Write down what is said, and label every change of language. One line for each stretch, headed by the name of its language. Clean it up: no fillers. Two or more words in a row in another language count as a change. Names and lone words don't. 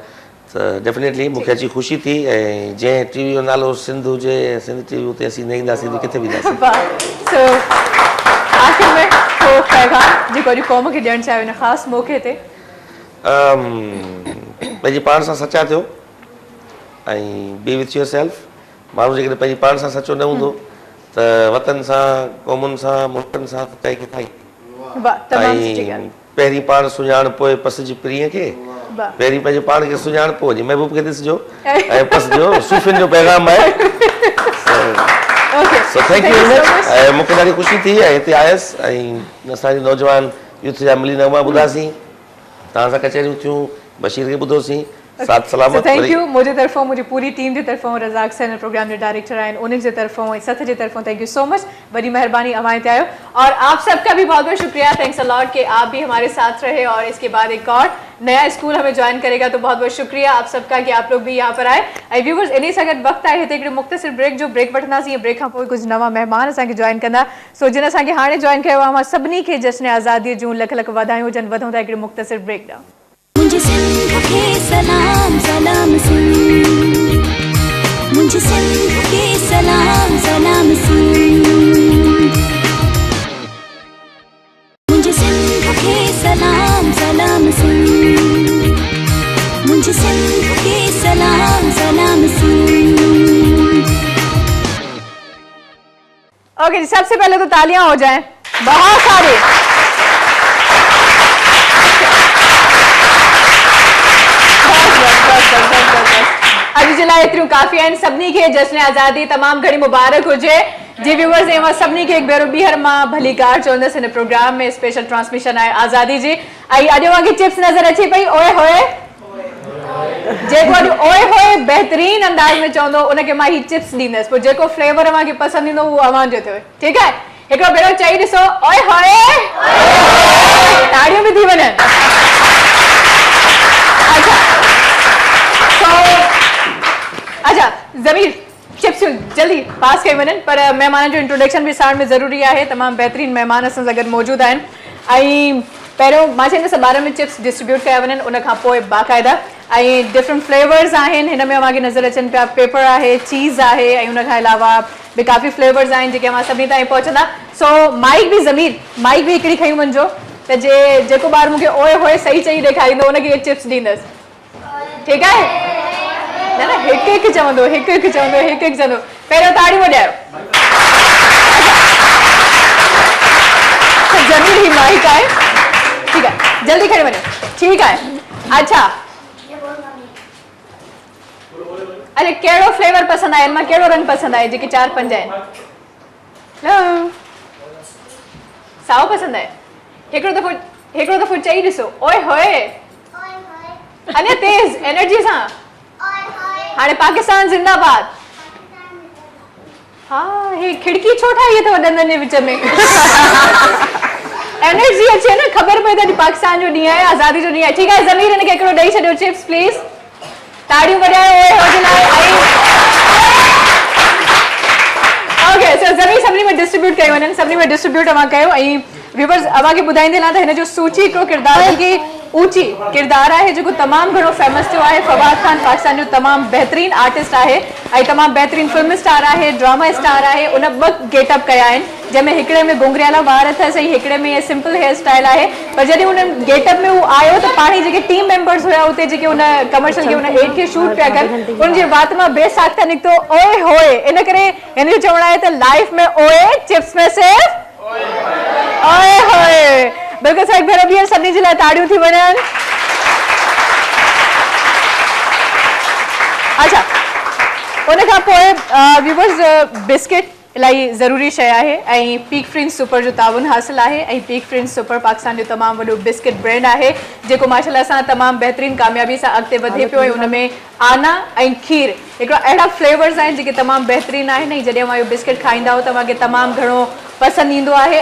Sindhi: त डेफिनेटली मूंखे अची ख़ुशी थी। ऐं जंहिं टीवी जो नालो सिंध हुजे, सिंध टीवी, उते असीं न ईंदासीं त किथे वेंदासीं। आख़िर में को पैगाम जेको अॼु क़ौम खे ॾियणु चाहियो हिन ख़ासि मौक़े ते? पंहिंजे पाण सां सचा थियो ऐं
English: be with yourself.
Sindhi: माण्हू जेकॾहिं पंहिंजे पाण सां सचो न हूंदो त वतन सां, क़ौमुनि सां, मुल्कनि सां काई किथां। ऐं पहिरीं पाण सुञाण, पोइ पस जी प्रिय खे। पहिरीं पंहिंजे पाण खे सुञाण, पोइ वञी महबूब खे ॾिसिजो ऐं पस जो। सूफ़ियुनि जो पैगाम आहे। सो
English: thank you very much.
Sindhi: ऐं मूंखे ॾाढी ख़ुशी थी ऐं हिते आयुसि ऐं असांजी नौजवान यूथ जा मिली नवां ॿुधासीं, तव्हां सां कचहरियूं थियूं, बशीर खे ॿुधोसीं। साथ सलामत।
English: thank you
Urdu: مجھے طرفوں، مجھے پوری ٹیم کی طرفوں، رزاق سر پروگرام کے ڈائریکٹر آئے انہی کی طرفوں، ستھ کی طرفوں
English: thank you so much.
Urdu: بڑی مہربانی ہمارے آیو۔ اور آپ سب کا بھی بہت بہت شکریہ,
English: thanks a lot
Urdu: کہ آپ بھی ہمارے ساتھ رہے. اور اس کے بعد ایک اور نیا اسکول ہمیں جوائن کرے گا، تو بہت بہت شکریہ آپ سب کا کہ آپ لوگ بھی یہاں پر آئے.
Sindhi: ऐं व्यूवर्स इन सां गॾु वक़्तु आहे हिते मुख़्तसिर ब्रेक जो। ब्रेक वठंदासीं, ब्रेक खां पोइ कुझु नवां महिमान असांखे ज्वाइन कंदा। सो जिन असांखे हाणे ज्वाइन कयो आहे, मां सभिनी खे जश्न आज़ादीअ जूं लख लख वाधायूं हुजनि। वधूं था हिकिड़े मुख़्तसिर ब्रेक ॾांहुं।
Urdu: مجھے سندھ کے سلام سلام سن، مجھے سندھ کے سلام سلام سن، مجھے سندھ کے سلام سلام سن، مجھے سندھ کے سلام سلام سن. اوکے جی، سب سے پہلے تو تالیاں ہو جائیں بہت ساری.
Sindhi: अॼु जे लाइ एतिरियूं काफ़ी आहिनि। सभिनी खे जश्न आज़ादी तमामु घणी मुबारक हुजे। जी व्यूवर्स, ऐं मां सभिनी खे हिकु भेरो ॿीहर मां भली कार चवंदसि। हिन प्रोग्राम में
English: special transmission
Sindhi: आहे आज़ादी जी। ऐं अॼु मूंखे चिप्स नज़र अचे पई, ओए होए जेको अॼु ओए होए बहितरीन अंदाज में चवंदो उनखे मां ही चिप्स ॾींदसि, पोइ जेको फ्लेवर अव्हांखे पसंदि ईंदो उहो अव्हां जो थियो, ठीकु आहे? हिकिड़ो भेरो चई ॾिसो ओए होए, ताड़ियूं बि थी वञनि। अच्छा ज़मीर चिप्स जल्दी पास कई वञनि, पर महिमान जो इंट्रोडक्शन बि साण में ज़रूरी आहे। तमामु बहितरीन महिमान असां सां गॾु मौजूदु आहिनि ऐं पहिरियों मां चईंदसि ॿारनि में चिप्स डिस्ट्रीब्यूट कया वञनि, उनखां पोइ बाक़ाइदा ऐं
English: different flavours
Sindhi: आहिनि। हिन में अव्हांखे नज़र अचनि पिया पेपर आहे, चीज़ आहे ऐं उनखां अलावा बि काफ़ी फ्लेवर्स आहिनि जेके अव्हां सभिनी ताईं पहुचंदा। सो माइक बि ज़मीर माइक बि हिकिड़ी खई वञिजो त जेको ॿार मूंखे ओए होए सही चई ॾेखारींदो उनखे इहे चिप्स ॾींदसि, ठीकु आहे? न न हिकु हिकु चवंदो, हिकु हिकु चवंदो, हिकु हिकु चवंदो। पहिरियों ताड़ियूं वॼायो। ज़मीर ही माइक आहे, ठीकु आहे, जल्दी खणी वञो, ठीकु आहे? अच्छा अरे कहिड़ो फ्लेवर पसंदि आहे? मां कहिड़ो रंग पसंदि आहे? जेके 4-5 आहिनि। साओ पसंदि आहे? हिकिड़ो दफ़ो चई ॾिसो ओए होए, अञा तेज़ एनर्जी सां। हाणे पाकिस्तान जिंदाबाद। हाँ हे खिड़की छो ठाही अथव ॾंदनि जे विच में? एनर्जी अचे न, ख़बर पए त पाकिस्तान जो ॾींहुं आहे, आज़ादी जो ॾींहुं आहे। ठीकु आहे ज़मीर हिनखे हिकिड़ो ॾेई छॾियो
English: chips please.
Sindhi: ताड़ियूं वॼायो ओए होए जे लाइ।
English: okay so
Sindhi: ज़मीर सभिनी में डिस्ट्रीब्यूट कई वञनि, सभिनी में डिस्ट्रीब्यूट अव्हां कयो ऐं व्यूवर्स अव्हांखे ॿुधाईंदे न त हिन जो सूची हिकिड़ो किरदारु की ऊची किरदारु आहे जेको तमामु घणो फेमस थियो आहे। फवाद खान पाकिस्तान जो तमामु बहितरीन आर्टिस्ट आहे ऐं तमामु बहितरीन
English: film star
Sindhi: आहे,
English: drama star
Sindhi: आहे। उन 2 गेटअप कया आहिनि जंहिंमें हिकिड़े में घुंघरियाला वार अथसि ऐं हिकिड़े में
English: simple hair style
Sindhi: आहे। पर जॾहिं उन गेटअप में उहो आयो त पाण ई जेके
English: team members
Sindhi: हुया उते जेके उन कमर्शियल खे उन एड खे शूट पिया कनि, उनजी वात मां बेसाख्ता निकितो ओए होए। इन करे हिन जो चवणु आहे त लाइफ में ओए, चिप्स में सिर्फ ओए होए। बिल्कुलु सही भेरो ॿीहर सभिनी जे लाइ ताड़ियूं थी वञनि। अच्छा उनखां पोइ व्यूवर्स बिस्किट इलाही ज़रूरी शइ आहे ऐं पीक फ्रिंज सुपर जो ताउन हासिल आहे ऐं पीक फ्रिंज सुपर पाकिस्तान जो तमामु वॾो बिस्किट ब्रांड आहे जेको माशाल्लाह सां तमामु बहितरीन कामयाबी सां अॻिते वधे पियो ऐं उनमें आना ऐं खीर हिकिड़ा अहिड़ा फ्लेवर्स आहिनि जेके तमामु बहितरीन आहिनि ऐं जॾहिं तव्हां इहो बिस्किट खाईंदा हो तव्हांखे तमामु घणो पसंदि ईंदो आहे।